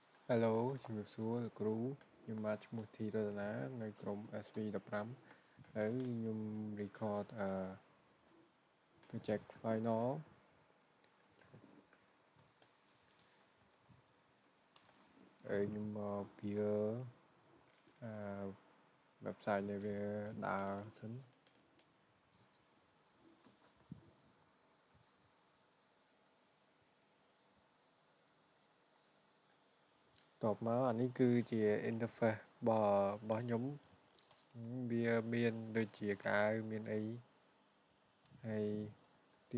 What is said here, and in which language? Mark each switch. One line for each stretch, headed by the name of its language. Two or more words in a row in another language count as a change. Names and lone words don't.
Khmer: Hello ជំរាបសួរលោកគ្រូខ្ញុំបាទឈ្មោះធីរតនានៅក្រុម SV15 ហើយខ្ញុំ
English: record project final
Khmer: ហើយខ្ញុំមកពីwebsite នេះវាដើរសិន តបមកអានេះគឺជា interface របស់ខ្ញុំវាមានដូចជាកាវមានអីហើយទី